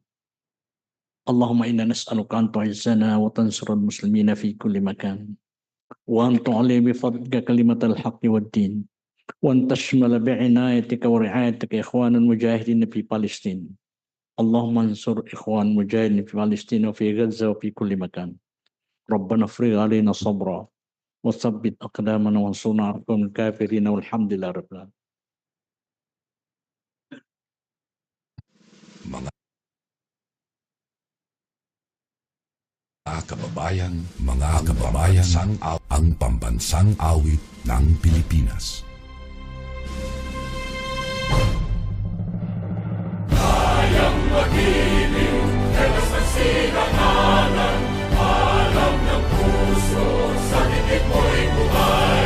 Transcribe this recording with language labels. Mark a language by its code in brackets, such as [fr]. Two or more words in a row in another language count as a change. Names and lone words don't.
[ar] اللهم إنا نسألك أن تعزنا وتنصر المسلمين في كل مكان، وأن تعلي بفضلك كلمة الحق والدين، وأن تشمل بعنايتك ورعايتك إخوان المجاهدين في فلسطين. اللهم انصر إخوان المجاهدين في فلسطين وفي غزة وفي كل مكان. ربنا افرغ علينا صبرا وثبت أقدامنا وانصرنا على القوم الكافرين والحمد لله رب العالمين. [tl] Mga kababayan, ang pambansang awit ng Pilipinas. Kayang magiliw, telas ng sinangalan, alam ng puso, sa titik mo'y buhay.